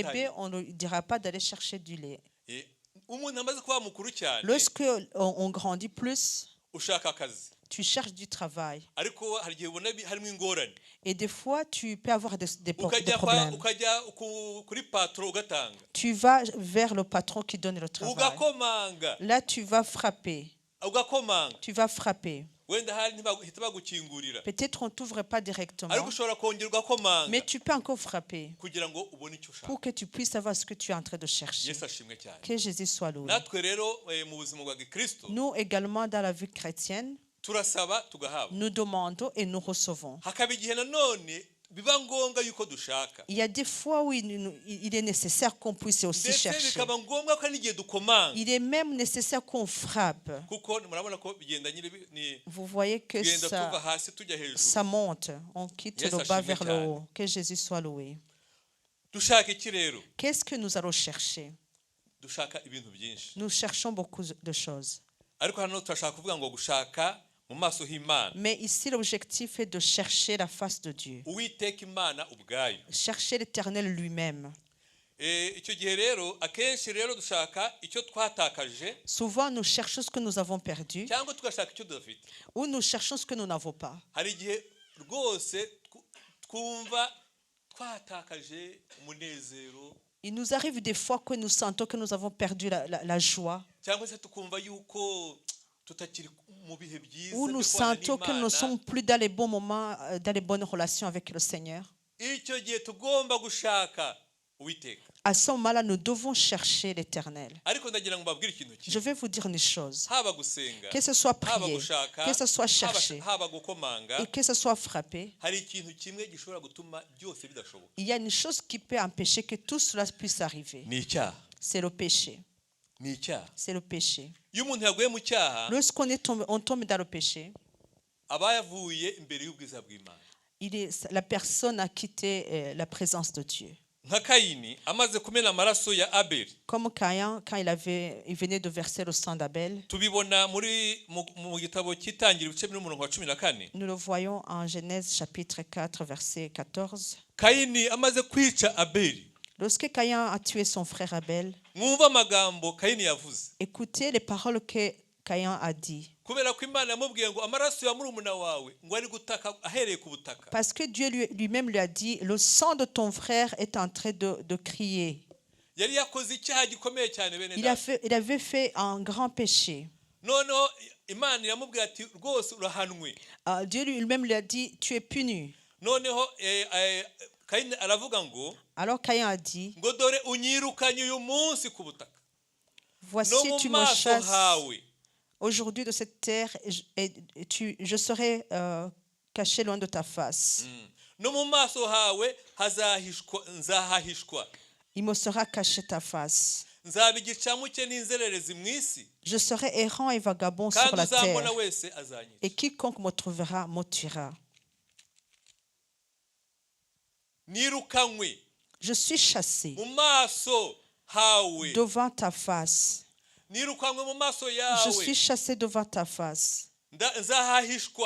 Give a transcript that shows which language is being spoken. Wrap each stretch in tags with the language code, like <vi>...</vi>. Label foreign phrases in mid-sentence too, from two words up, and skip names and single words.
<fr>bébé, on ne lui dira pas d'aller chercher du lait.</fr> <rw>Umuntu amaze kuba mukuru cyane,</rw> <fr>Lorsque on grandit plus,</fr> <rw>ushaka akazi.</rw> <fr>tu cherches du travail.</fr> <rw>Ariko hari igihe ubona harimo ingorane.</rw> <fr>Et des fois, tu peux avoir des</fr> <rw>Ukajya</rw> <fr>problèmes.</fr> <rw>kuri patro ugatanga.</rw> <fr>Tu vas vers le patron qui donne le travail.</fr> <rw>Ugakomanga.</rw> <fr>Là, tu vas frapper.</fr> <rw>Ugakomanga.</rw> <fr>Tu vas frapper.</fr> <rw>Wenda hari ntibahita bagukingurira.</rw> <fr>Peut-être on ne t'ouvre pas directement,</fr> <rw>Ariko ushobora kongera ugakomanga</rw> <fr>mais tu peux encore frapper</fr> <rw>kugira ngo ubone icyo ushaka.</rw> <fr>pour que tu puisses savoir ce que tu es en train de chercher.</fr> <rw>Yesu ashimwe cyane.</rw> <fr>Que Jésus soit loué.</fr> <rw>Natwe rero mu buzima bwa Kristo</rw> <fr>Nous également, dans la vie chrétienne,</fr> <rw>turasaba tugahabwa.</rw> <fr>nous demandons et nous recevons.</fr> <rw>Hakaba igihe nanone biba ngombwa yuko dushaka.</rw> <fr>Il y a des fois où il est nécessaire qu'on puisse aussi</fr> <rw>Ndetse</rw> <fr>chercher.</fr> <rw>bikaba ngombwa ko n'igihe dukomanga.</rw> <fr>Il est même nécessaire qu'on frappe.</fr> <rw>Kuko murabona ko bigenda nyine ni</rw> <fr>Vous voyez que</fr> <rw>tugenda tuva</rw> <fr>ça,</fr> <rw>hasi tujya hejuru.</rw> <fr>ça monte. On quitte</fr> <rw>Yes,</rw> <fr>le bas</fr> <rw>ashimwe</rw> <fr>vers le</fr> <rw>cyane.</rw> <fr>haut. Que Jésus soit loué.</fr> <rw>Dushaka iki rero?</rw> <fr>Qu'est-ce que nous allons chercher?</fr> <rw>Dushaka ibintu byinshi.</rw> <fr>Nous cherchons beaucoup de choses.</fr> <rw>Ariko hano turashaka kuvuga ngo gushaka mu maso h'Imana.</rw> <fr>Mais ici, l'objectif est de chercher la face de Dieu.</fr> <rw>Uwiteka Imana ubwayo.</rw> <fr>Chercher l'Éternel lui-même.</fr> <rw>Icyo gihe rero akenshi rero dushaka icyo twatakaje</rw> <fr>Souvent, nous cherchons ce que nous avons perdu</fr> <rw>cyangwa tugashaka icyo dufite.</rw> <fr>ou nous cherchons ce que nous n'avons pas.</fr> <rw>Hari igihe rwose twumva twatakaje umunezero</rw> <fr>Il nous arrive des fois que nous sentons que nous avons perdu la joie,</fr> <rw>cyangwa se tukumva yuko tutakiri mu bihe byiza</rw> <fr>ou nous sentons que nous ne sommes plus dans les bons moments, dans les bonnes relations avec le Seigneur.</fr> <rw>icyo gihe tugomba gushaka Uwiteka.</rw> <fr>À ce moment-là, nous devons chercher l'Éternel.</fr> <rw>ariko ndagira ngo mbabwire ikintu</rw> <fr>Je</fr> <rw>kimwe,</rw> <fr>vais vous dire une chose.</fr> <rw>haba gusenga,</rw> <fr>Que ce soit</fr> <rw>haba</rw> <fr>prier,</fr> <rw>gushaka,</rw> <fr>que ce soit chercher,</fr> <rw>haba gukomanga,</rw> <fr>et que ce soit frapper,</fr> <rw>hari ikintu kimwe gishobora gutuma byose bidashoboka.</rw> <fr>il y a une chose qui peut empêcher que tout cela puisse arriver.</fr> <rw>Ni icyaha.</rw> <fr>C'est le péché.</fr> <rw>Ni icyaha.</rw> <fr>C'est le péché.</fr> <rw>Iyo umuntu yaguye mu cyaha,</rw> <fr>On tombe dans le péché,</fr> <rw>aba yavuye imbere y'ubwiza bw'Imana.</rw> <fr>la personne a quitté la présence de Dieu.</fr> <rw>Nka Kayini amaze kumena amaraso ya Abeli,</rw> <fr>Comme Caïn, quand il venait de verser le sang d'Abel,</fr> <rw>tubibona mu gitabo cy'itangira ibice biri mu murongo wa 14.</rw> <fr>nous le voyons en Genèse chapitre 4, verset 14.</fr> <rw>Kayini amaze kwica Abeli,</rw> <fr>Lorsque Caïn a tué son frère Abel,</fr> <rw>mwumva amagambo Kayini yavuze,</rw> <fr>écoutez les paroles que Caïn a dit.</fr> <rw>kubera ko Imana yamubwiye ngo amaraso ya murumuna wawe ngo ari gutaka ahereye ku butaka.</rw> <fr>Parce que Dieu lui-même lui a dit, le sang de ton frère est en train de crier.</fr> <rw>Yari yakoze icyaha gikomeye cyane bene</rw> <fr>Il</fr> <rw>data.</rw> <fr>avait fait un grand péché.</fr> <rw>Noneho Imana yamubwiye ati rwose urahanwe.</rw> <fr>Dieu lui-même lui a dit, tu es puni.</fr> <rw>Noneho Kayini aravuga ngo</rw> <fr>Alors Caïn a dit,</fr> <rw>ngo dore unyirukanye uyu munsi ku butaka,</rw> <fr>voici</fr> <rw>no mu</rw> <fr>tu me</fr> <rw>maso</rw> <fr>chasses</fr> <rw>hawe</rw> <fr>aujourd'hui de cette terre et je serai caché loin de ta face.</fr> <rw>no mu maso hawe nzahahishwa,</rw> <fr>Il me sera caché ta face.</fr> <rw>nzaba igicamuke n'inzererezi mu isi,</rw> <fr>Je serai errant et vagabond sur</fr> <rw>kandi</rw> <fr>la</fr> <rw>uzambona</rw> <fr>terre.</fr> <rw>wese azanyica.</rw> <fr>Et quiconque me trouvera me tuera.</fr> <rw>Nirukanywe</rw> <fr>Je suis chassé</fr> <rw>mu maso hawe,</rw> <fr>devant ta face.</fr> <rw>nirukanywe mu maso</rw> <fr>Je</fr> <rw>yawe,</rw> <fr>suis chassé devant ta face.</fr> <rw>nzahahishwa.</rw>